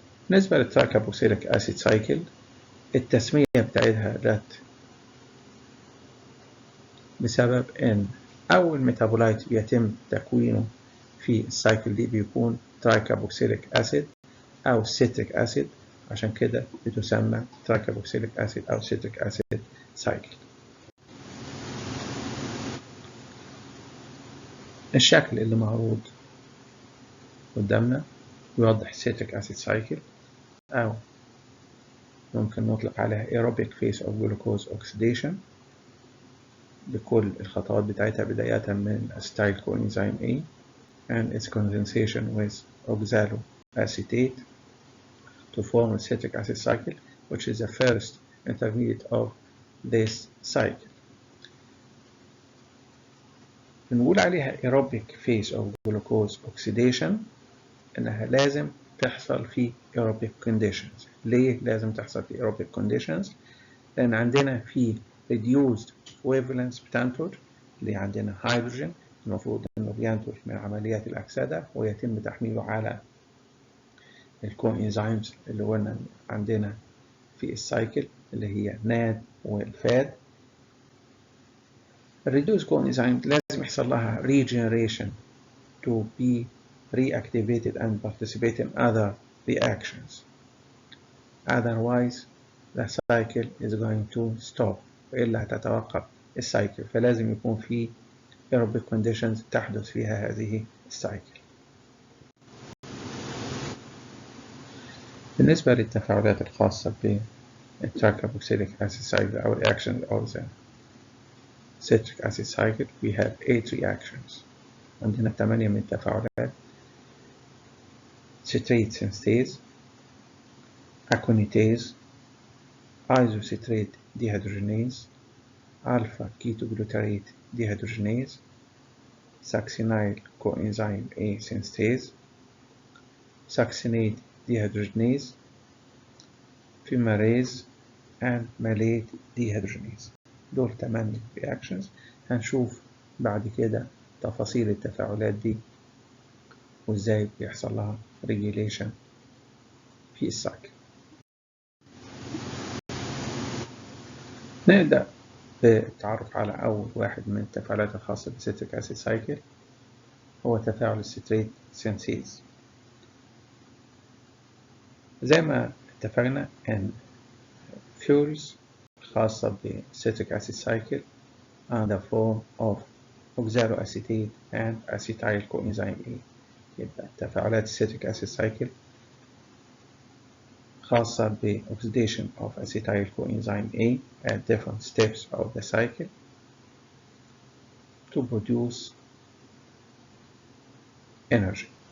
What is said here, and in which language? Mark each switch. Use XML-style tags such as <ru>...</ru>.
<ar>بالنسبة للترايكربوكسيليك أسيد سايكل التسمية بتاعتها جت بسبب إن أول ميتابولايت يتم تكوينه في السايكل دي بيكون ترايكربوكسيليك أسيد أو سيتريك أسيد، عشان كده بتسمى ترايكربوكسيليك أسيد أو سيتريك أسيد سايكل. الشكل اللي معروض قدامنا يوضح</ar> <en>citric acid cycle،</en> <ar>أو ممكن نطلق عليها</ar> <en>aerobic phase of glucose oxidation</en> <ar>بكل الخطوات بتاعتها بداية من</ar> <en>acetyl coenzyme A and its condensation with oxaloacetate to form a citric acid cycle, which is the first intermediate of this cycle.</en> <ar>بنقول عليها</ar> <en>aerobic phase of glucose oxidation</en> <ar>إنها لازم تحصل في</ar> <en>aerobic conditions.</en> <ar>ليه لازم تحصل في</ar> <en>aerobic conditions؟</en> <ar>لأن عندنا في</ar> <en>reduced wavelengths</en> <ar>بتنتج، اللي عندنا هيدروجين المفروض إنه بينتج من عمليات الأكسدة ويتم تحميله على الكوإنزيمز اللي قلنا عندنا في السايكل اللي هي NAD والفاد. الريديوز</ar> <en>coenzymes</en> <ar>لازم يحصل لها</ar> <en>regeneration to be reactivated and participate in other reactions. Otherwise, the cycle is going to stop،</en> <ar>وإلا هتتوقف السايكل، فلازم يكون في</ar> <en>aerobic conditions</en> <ar>تحدث فيها هذه السايكل. بالنسبة للتفاعلات الخاصة بالترايكربوكسيليك أسيد سايكل أو</ar> <en>reaction of the citric acid cycle, we have 8 reactions.</en> <ar>عندنا 8 من التفاعلات: citrate synthase, Aconitase, Isocitrate dehydrogenase, a-Ketoglutarate dehydrogenase, Succinyl-CoA Synthetase, Succinate dehydrogenase, fumarase and Malate Dehydrogenase. دول 8 reactions. هنشوف بعد كده تفاصيل التفاعلات دي وازاي بيحصل لها regulation في السايكل. نبدأ بالتعرف على أول واحد من التفاعلات الخاصة بالسيتريك أسيد سايكل، هو تفاعل السيتريت سينثيز. زي ما اتفقنا إن fuels خاصة بالسيتريك أسيد سايكل</ar> <en>are the form of oxaloacetate and acetyl coenzyme A.</en> <ar>يبقى تفاعلات السيتريك أسيد سايكل خاصة ب</ar> <en>oxidation of acetyl coenzyme A at different steps of the cycle to produce energy.</en>